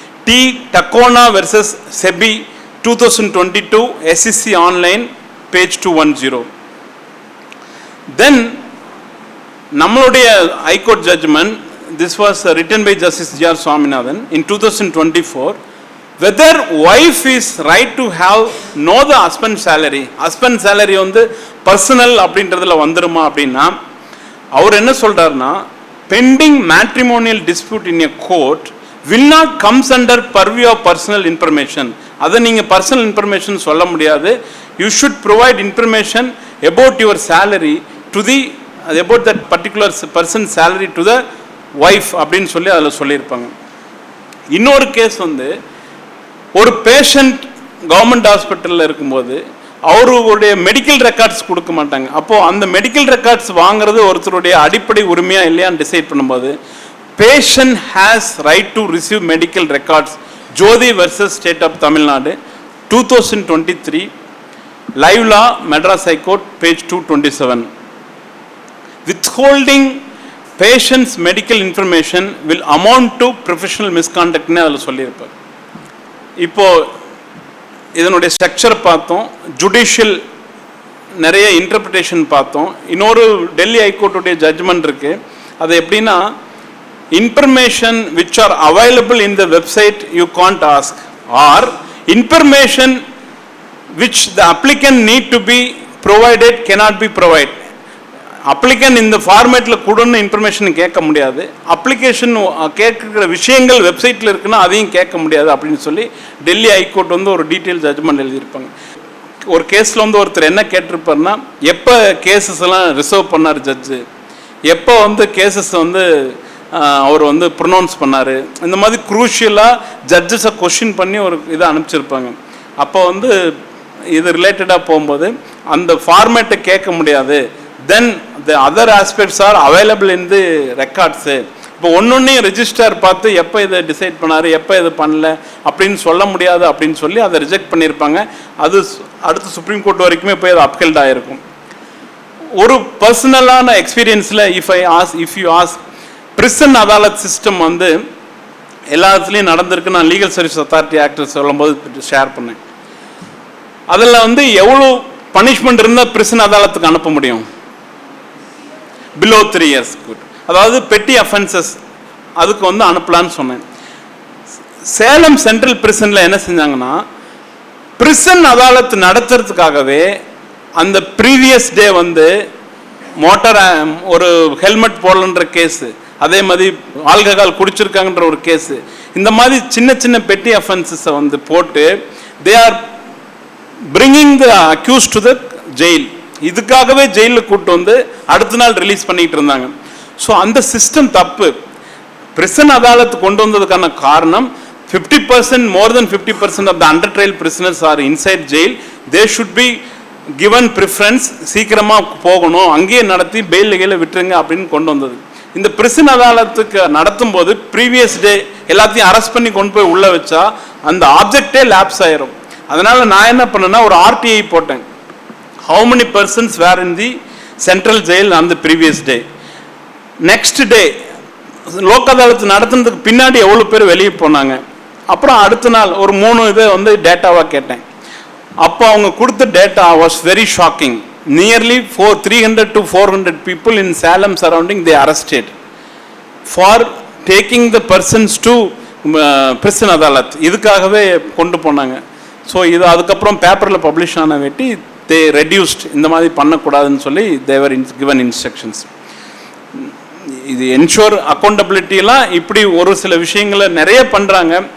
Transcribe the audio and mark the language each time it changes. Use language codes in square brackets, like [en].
[en] T Takano versus SEBI 2022 SEC online page 210. Then நம்மளுடைய high court judgment, this was written by justice G R. Swaminathan in 2024. whether wife is right to have know the husband salary [ta] வந்து personal அப்படின்றதுல வந்துருமா அப்படின்னா அவர் என்ன சொல்றாருன்னா [en] pending matrimonial dispute in a court will not comes under purview of personal information. [ta] அதை நீங்க personal information சொல்ல முடியாது. [en] You should provide information about your salary to the about that particular person's salary to the wife [ta] அப்படின்னு சொல்லி அதில் சொல்லியிருப்பாங்க. இன்னொரு case வந்து ஒரு பேஷண்ட் கவர்மெண்ட் ஹாஸ்பிட்டலில் இருக்கும்போது அவருடைய மெடிக்கல் ரெக்கார்ட்ஸ் கொடுக்க மாட்டாங்க. அப்போ அந்த மெடிக்கல் ரெக்கார்ட்ஸ் வாங்குறது ஒருத்தருடைய அடிப்படை உரிமையா இல்லையான்னு டிசைட் பண்ணும்போது [en] Patient has right to receive medical records. Jyothi versus state of Tamil Nadu 2023 live law Madras high court page 227. withholding patient's medical information will amount to professional misconduct [ta] னு அதில் சொல்லியிருப்பார். இப்போ இதனுடைய ஸ்ட்ரக்சர் பார்த்தோம், ஜுடிஷியல் நிறைய இன்டர்பிரிட்டேஷன் பார்த்தோம். இன்னொரு டெல்லி ஹைகோர்ட்டுடைய ஜட்ஜ்மெண்ட் இருக்கு. அது எப்படின்னா [en] Information which are available in the website you can't ask or information which the applicant need to be provided cannot be provided. [ta] Applicant இந்த ஃபார்மேட்டில் கொடுன்னு இன்ஃபர்மேஷன் கேட்க முடியாது, அப்ளிகேஷன் கேட்குற விஷயங்கள் வெப்சைட்டில் இருக்குன்னா அதையும் கேட்க முடியாது அப்படின்னு சொல்லி டெல்லி ஹைகோர்ட் வந்து ஒரு டீட்டெயில் ஜட்ஜ்மெண்ட் எழுதியிருப்பாங்க. ஒரு கேஸில் வந்து ஒருத்தர் என்ன கேட்டிருப்பாருன்னா எப்போ கேசஸ் எல்லாம் ரிசர்வ் பண்ணார் ஜட்ஜு, எப்போ வந்து கேசஸ் வந்து அவர் வந்து ப்ரொனவுன்ஸ் பண்ணார், இந்த மாதிரி குரூஷியலாக ஜட்ஜஸை கொஷின் பண்ணி ஒரு இதை அனுப்பிச்சிருப்பாங்க. அப்போ வந்து இது ரிலேட்டடாக போகும்போது அந்த ஃபார்மேட்டை கேட்க முடியாது. [en] then the other aspects are available in the records. [ta] இப்போ ஒன்னொன்னையும் ரெஜிஸ்டர் பார்த்து எப்போ இதை டிசைட் பண்ணாரு எப்போ இது பண்ணல அப்படின்னு சொல்ல முடியாது அப்படின்னு சொல்லி அதை ரிஜெக்ட் பண்ணியிருப்பாங்க. அது அடுத்து சுப்ரீம் கோர்ட் வரைக்குமே போய் அது அப்ஹெல்ட் ஆகிருக்கும். ஒரு பர்சனலான எக்ஸ்பீரியன்ஸில் if you ask prison Adalat system வந்து எல்லா இடத்துலையும் நடந்திருக்கு. நான் லீகல் சர்வீஸ் அத்தாரிட்டி ஆக்ட் சொல்லும்போது ஷேர் பண்ணேன். அதில் வந்து எவ்வளோ பனிஷ்மெண்ட் இருந்தால் பிரிசன் அதாலத்துக்கு அனுப்ப முடியும்? [en] Below 3 years. [ta] குட். அதாவது பெட்டி அஃபென்சஸ் அதுக்கு வந்து அனுப்பலான்னு சொன்னேன். சேலம் சென்ட்ரல் பிரிசனில் என்ன செஞ்சாங்கன்னா பிரிசன் அதாலத்து நடத்துறதுக்காகவே அந்த ப்ரீவியஸ் டே வந்து மோட்டார் ஒரு ஹெல்மெட் போடலன்ற கேஸு, அதே மாதிரி ஆல்கஹால் குடிச்சிருக்காங்கன்ற ஒரு கேஸு, இந்த மாதிரி சின்ன சின்ன பெட்டி அஃபென்சஸை வந்து போட்டு [en] They are bringing the accuse to the jail. [ta] இதுக்காகவே ஜெயிலில் கூட்டு வந்து அடுத்த நாள் ரிலீஸ் பண்ணிட்டு இருந்தாங்க. ஸோ அந்த சிஸ்டம் தப்பு. பிரிசன் அதாலத்து கொண்டு வந்ததுக்கான காரணம் [en] 50% more than 50% of the under trial prisoners are inside jail. They should be given preference. [ta] சீக்கிரமாக போகணும், அங்கேயே நடத்தி பெயில் கீழே விட்டுருங்க அப்படின்னு கொண்டு வந்தது. இந்த பிரிசன் அதாலத்துக்கு நடத்தும் போது ப்ரீவியஸ் டே எல்லாத்தையும் அரெஸ்ட் பண்ணி கொண்டு போய் உள்ள வச்சா அந்த ஆப்ஜெக்டே லேப்ஸ் ஆயிரும். அதனால நான் என்ன பண்ணேன்னா ஒரு RTI போட்டேன். [en] How many persons were in the central jail on the previous day? [ta] Next day Lok அதாலத்து நடத்துனதுக்கு பின்னாடி எவ்வளோ பேர் வெளியே போனாங்க. அப்புறம் அடுத்த நாள் ஒரு 3 இதை வந்து டேட்டாவாக கேட்டேன். அப்போ அவங்க கொடுத்த [en] Data was very shocking. Nearly 300 to 400 people in Salem surrounding they arrested for taking the persons to prison adalat. [ta] இதுக்காகவே கொண்டு போனாங்க. ஸோ இது அதுக்கப்புறம் பேப்பரில் பப்ளிஷ் ஆன வெட்டி [en] they reduced. [ta] இந்த மாதிரி பண்ணக்கூடாதுன்னு சொல்லி [en] they were given instructions. [ta] இது என்ஷோர் அக்கௌண்டபிலிட்டிலாம் இப்படி ஒரு சில விஷயங்களை நிறைய பண்ணுறாங்க.